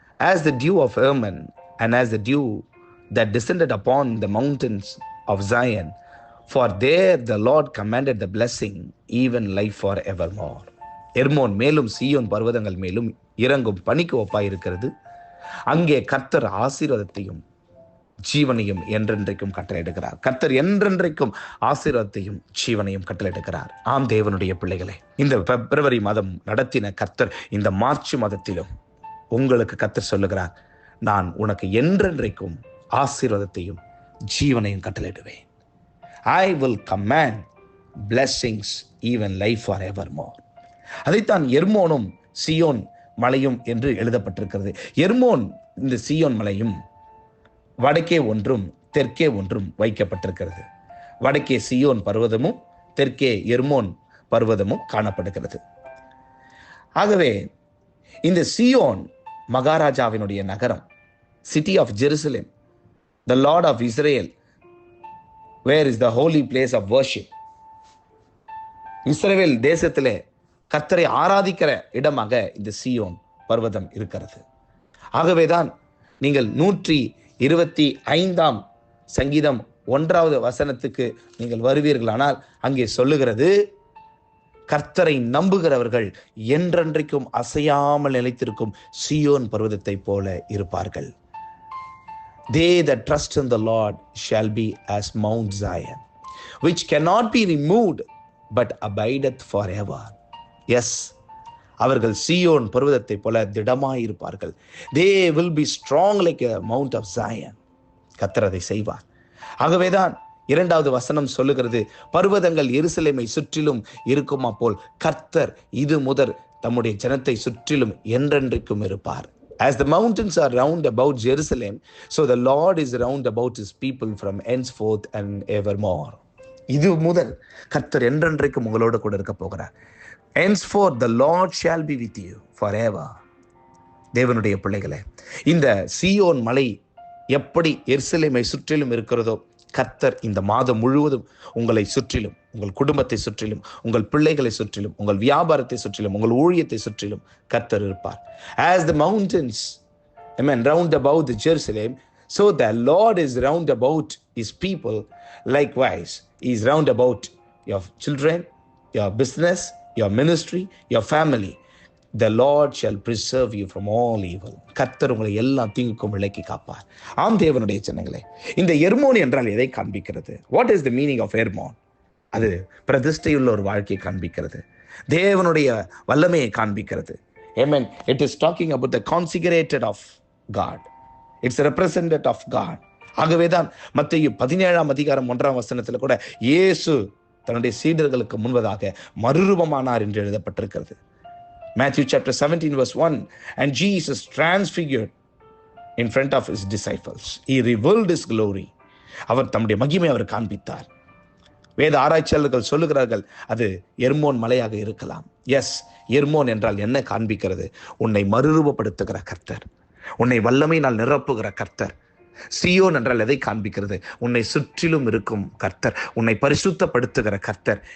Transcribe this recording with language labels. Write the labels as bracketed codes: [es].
[en] As the dew of Hermon and as the dew that descended upon the mountains of Zion, for there the Lord commanded the blessing, even life for evermore. [ta] Hermon மேலும் சீயோன் பர்வதங்கள் மேலும் இறங்கும் பனிக்கு ஒப்பாயிருக்கிறது. அங்கே கர்த்தர் ஆசீர்வாதத்தையும் ஜீவனையும் என்றென்றைக்கும் கட்டளையிடுகிறார். கர்த்தர் என்றென்றைக்கும் ஆசீர்வாதத்தையும் ஜீவனையும் கட்டளையிடுகிறார். ஆம் தேவனுடைய பிள்ளைகளே, இந்த பிப்ரவரி மாதம் நடத்தின கர்த்தர் இந்த மார்ச் மாதத்திலும் உங்களுக்கு கர்த்தர் சொல்லுகிறார், நான் உனக்கு என்றென்றைக்கும் ஆசீர்வாதத்தையும் ஜீவனையும் கட்டளையிடுவேன். [en] I will command blessings, even life forevermore. [ta] அதைத்தான் எர்மோனும் சீயோன் மலையும் என்று எழுதப்பட்டிருக்கிறது. எர்மோன் இந்த சீயோன் மலையும் வடக்கே ஒன்றும் தெற்கே ஒன்றும் வைக்கப்பட்டிருக்கிறது. வடக்கே சீயோன் பர்வதமும் தெற்கே எர்மோன் பர்வதமும் காணப்படுகிறது. ஆகவே இந்த சீயோன் மகாராஜாவினுடைய நகரம், city of Jerusalem, [en] the Lord of Israel, where is the holy place of worship. [ta] இஸ்ரவேல் தேசத்திலே கர்த்தரை ஆராதிக்கிற இடமாக இந்த சீயோன் பர்வதம் இருக்கிறது. ஆகவேதான் நீங்கள் 125ஆம் சங்கீதம் 1வது வசனத்துக்கு நீங்கள் வருவீர்களானால் அங்கே சொல்லுகிறது, கர்த்தரை நம்புகிறவர்கள் என்றென்றைக்கும் அசையாமல் நிலைத்திருக்கும் சீயோன் பர்வதத்தை போல இருப்பார்கள். [en] They that trust in the Lord shall be as Mount Zion, which cannot be removed, but abideth forever. [ta] Yes, அவர்கள் சீயோன் பர்வதத்தை போல திடமாயிருப்பார்கள். [en] They will be strong like a Mount of Zion. [ta] கர்த்தர் அதை செய்வார். ஆகவேதான் 2வது வசனம் சொல்லுகிறது, பர்வதங்கள் எருசலேமை சுற்றிலும் இருக்குமா போல் கர்த்தர் இது முதல் தம்முடைய ஜனத்தை சுற்றிலும் என்றென்றைக்கும் இருப்பார். [en] As the mountains are round about Jerusalem, so the Lord is round about his people from henceforth and evermore. [ta] இது முதல் கர்த்தர் என்றென்றைக்கும் உங்களோடு கூட இருக்க போகிறார். [en] Henceforth the Lord shall be with you forever. [ta] தேவனுடைய பிள்ளைகளே, இந்த சீயோன் மலை எப்படி எருசலேமை சுற்றிலும் இருக்கிறதோ, கர்த்தர் இந்த மாதம் முழுவதும் உங்களை சுற்றிலும், உங்கள் குடும்பத்தை சுற்றிலும், உங்கள் பிள்ளைகளை சுற்றிலும், உங்கள் வியாபாரத்தை சுற்றிலும், உங்கள் ஊழியத்தை சுற்றிலும் கர்த்தர் இருப்பார். [en] As the mountains, amen, round about the Jerusalem, so the Lord is round about his people. Likewise, he is round about your children, your business, your ministry, your family. The Lord shall preserve you from all evil. [ta] கர்த்தர் உங்களை எல்லா தீங்குக்கும் விலக்கி காப்பார். ஆம் தேவனுடைய ஜனங்களே, இந்த எர்மோன் என்றால் எதை காண்பிக்கிறது? [en] What is the meaning of Hermon? [ta] அது பிரதிஷ்டையுள்ள ஒரு வாழ்க்கையை காண்பிக்கிறது. தேவனுடைய வல்லமையை காண்பிக்கிறது. Amen. [en] It is talking about the consecrated of God. It's a representative of God. [ta] ஆகவேதான் மத்தேயு 17ஆம் அதிகாரம் 1ஆம் வசனத்தில் கூட இயேசு தன்னுடைய சீடர்களுக்கு முன்பதாக மறுரூபமானார் என்று எழுதப்பட்டிருக்கிறது. [en] Matthew chapter 17 verse 1, and Jesus transfigured in front of his disciples. He revealed his glory. [ta] அவர் தம்முடைய மகிமை அவர் காண்பித்தார். வேத ஆராய்ச்சியாளர்கள் சொல்லுகிறார்கள், அது எர்மோன் மலையாக இருக்கலாம். எஸ், எர்மோன் என்றால் என்ன காண்பிக்கிறது? உன்னை மறுரூபப்படுத்துகிற கர்த்தர், உன்னை வல்லமையினால் நிரப்புகிற கர்த்தர். சீயோன் என்றால் எதை காண்பிக்கிறது? உன்னை சுற்றிலும் இருக்கும் கர்த்தர், உன்னை பரிசுத்தப்படுத்துகிற கர்த்தர்.